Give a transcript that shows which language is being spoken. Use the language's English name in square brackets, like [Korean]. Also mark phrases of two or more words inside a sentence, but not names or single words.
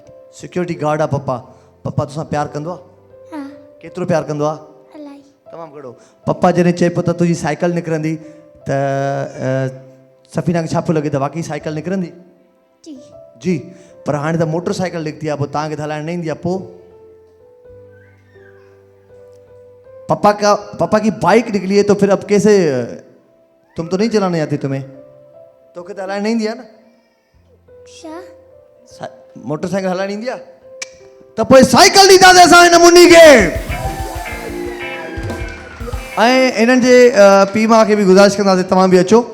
[Sindhi] सिक्योरिटी गार्ड आहे पप्पा। पप्पा तोसां प्यार कंदो आहे? हाँ केतिरो प्यार कंदो आहे? अलाई तमामु घणो। पप्पा जॾहिं चए पियो त तुंहिंजी साइकिल निकिरंदी त सफ़ीना खे छा पियो लॻे त वाकई साइकिल निकिरंदी? जी जी, पर हाणे त मोटरसाइकिल निकिती आहे, पोइ तव्हांखे त हलाइण न ईंदी आहे, पोइ [Urdu] پاپا کی بائیک نکلی ہے تو پھر اب کیسے? تم تو نہیں چلانے آتی تمہیں? [Sindhi] तो के हलाइण न ईंदी आहे न? छा मोटरसाइकिल हलाइण ईंदी आहे त पोइ साइकिल ॾींदासीं असां हिन मुन्नी खे। ऐं इन्हनि जे पीउ माउ खे बि गुज़ारिश कंदासीं तव्हां बि अचो।